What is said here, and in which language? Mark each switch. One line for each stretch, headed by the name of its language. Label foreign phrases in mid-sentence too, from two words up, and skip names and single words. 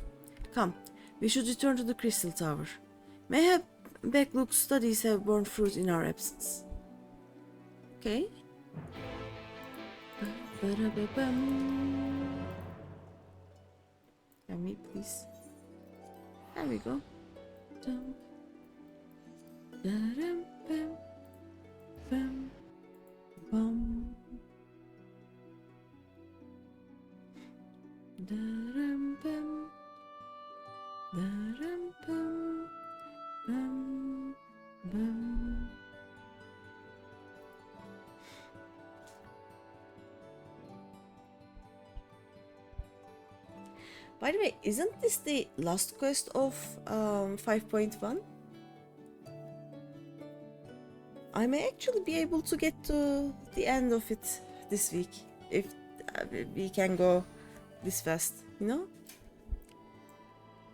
English: Come, we should return to the Crystal Tower. Mayhap Backlook's studies have borne fruit in our absence. Okay. Can we please? There we go. Bam, bam. Daram, bam. Daram, bam. Bam, bam. By the way, isn't this the last quest of 5.1? I may actually be able to get to the end of it this week, if we can go this fast, you know?